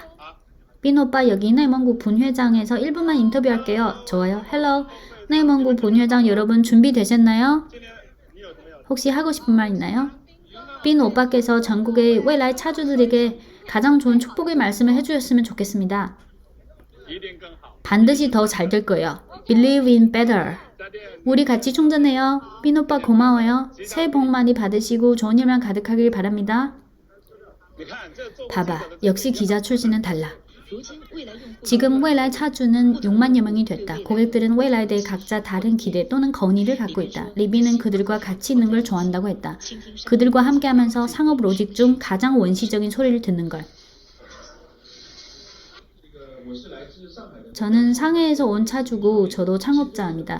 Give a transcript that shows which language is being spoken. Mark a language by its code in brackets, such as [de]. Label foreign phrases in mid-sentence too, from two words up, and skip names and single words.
[ko] 빈 오빠, 여기 내먼구 분회장에서 1분만 인터뷰할게요. 좋아요. 헬로. 내먼구 분회장 여러분 준비되셨나요? 혹시 하고 싶은 말 있나요? 빈 오빠께서 전국의 웨이라이 차주들에게 가장 좋은 축복의 말씀을 해주셨으면 좋겠습니다. [zh] 一定更好。 [ko] 반드시 더 잘 될 거예요. [en] Believe in better. [zh] 再见。 [ko] 우리 같이 충전해요. 빈 오빠 고마워요. 새해 복 많이 받으시고 좋은 일만 가득하길 바랍니다. [zh] 你看这做 [ko] 봐봐. 역시 기자 출신은 달라. [zh] 如今未来用户 [ko] 지금 웨이라이 차주는 6만여 명이 됐다. 고객들은 웨이라이에 대해 각자 다른 기대 또는 건의를 갖고 있다. 리비는 그들과 같이 있는 걸 좋아한다고 했다. [zh] 倾听商 [ko] 그들과 함께하면서 상업 로직 중 가장 원시적인 소리를 듣는 걸. 저는 상해에서 온 차주고 저도 창업자입니다.